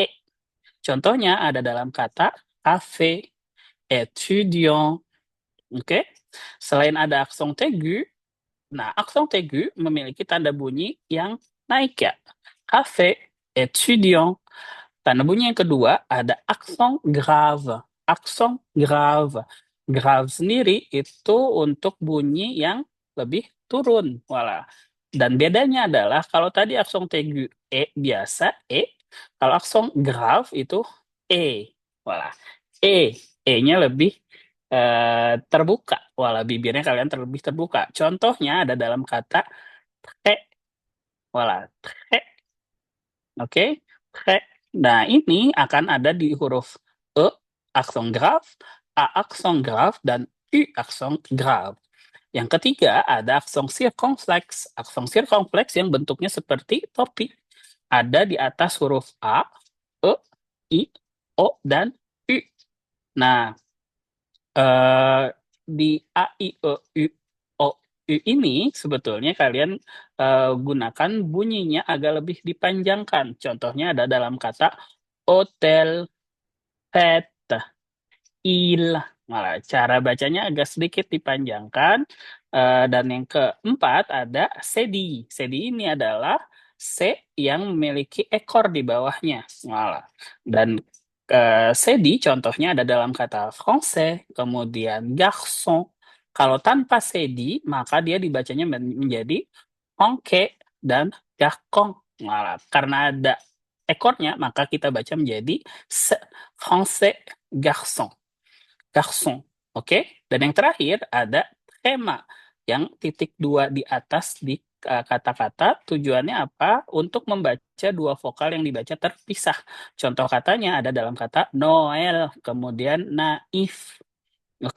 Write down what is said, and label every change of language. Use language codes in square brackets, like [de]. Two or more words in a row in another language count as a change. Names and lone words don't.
[id] Contohnya ada dalam kata [fr] cafe, étudiant. [id] Oke? Selain ada aksen aigu, nah aksen aigu memiliki tanda bunyi yang naik ya. [fr] Cafe, étudiant. [id] Tanda bunyi yang kedua ada aksen grave. Aksen grave. Grave sendiri itu untuk bunyi yang lebih turun. Voilà. Dan bedanya adalah kalau tadi aksen aigu E biasa, E. Kalau aksen grave itu E. Voilà. E. E-nya lebih terbuka. Voilà, bibirnya kalian lebih terbuka. Contohnya ada dalam kata très. [fr] Voilà, très. [id] Oke, très. Nah, ini akan ada di huruf E, aksen grave, A aksen grave, dan U aksen grave. Yang ketiga ada aksen circonflex. Aksen circonflex yang bentuknya seperti topi. Ada di atas huruf A, E, I, O, dan U. Nah, di A, I, E, O, U ini sebetulnya kalian gunakan bunyinya agak lebih dipanjangkan. Contohnya ada dalam kata hotel, [fr] fête, il. [id] Malah cara bacanya agak sedikit dipanjangkan. Dan yang keempat ada sedi. Sedi ini adalah C yang memiliki ekor di bawahnya. Malah. Dan sedi contohnya ada dalam kata français, kemudian garçon. Kalau tanpa sedi, maka dia dibacanya menjadi onke dan garçon. Malah. Karena ada ekornya, maka kita baca menjadi [fr] français garçon. [id] Garçon. Oke? Dan yang terakhir ada tema yang titik 2 di atas di kata-kata tujuannya apa? Untuk membaca dua vokal yang dibaca terpisah. Contoh katanya ada dalam kata Noel, kemudian naif. Oke?